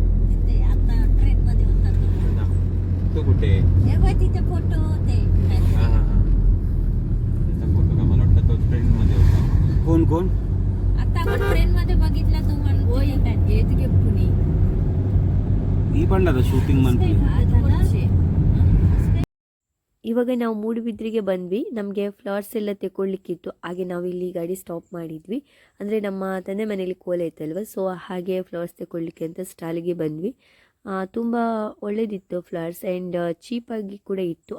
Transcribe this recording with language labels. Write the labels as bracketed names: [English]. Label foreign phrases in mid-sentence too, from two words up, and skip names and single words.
[Marathi] तो कुठे? तिथे फोटो होते. फोटो का मला वाटतं तो ट्रेन मध्ये होता. कोण कोण? आता आपण ट्रेन मध्ये बघितला तो पुणे. ही पण ना [English] shooting monthly. [Kannada] ಇವಾಗ ನಾವು ಮೂಡುಬಿದ್ರಿಗೆ ಬಂದ್ವಿ. ನಮಗೆ ಫ್ಲವರ್ಸ್ ಎಲ್ಲ ತೆಗೊಳ್ಲಿಕ್ಕಿತ್ತು. ಹಾಗೆ ನಾವು ಇಲ್ಲಿ ಗಾಡಿ ಸ್ಟಾಪ್ ಮಾಡಿದ್ವಿ. ಅಂದರೆ ನಮ್ಮ ತಂದೆ ಮನೇಲಿ ಕೋಲ ಇತ್ತಲ್ವ. ಸೊ ಹಾಗೆ ಫ್ಲವರ್ಸ್ ತೆಗೊಳ್ಲಿಕ್ಕೆ ಅಂತ ಸ್ಟಾಲಿಗೆ ಬಂದ್ವಿ. ತುಂಬ ಒಳ್ಳೆಯದಿತ್ತು ಫ್ಲವರ್ಸ್, ಆ್ಯಂಡ್ ಚೀಪಾಗಿ ಕೂಡ ಇತ್ತು.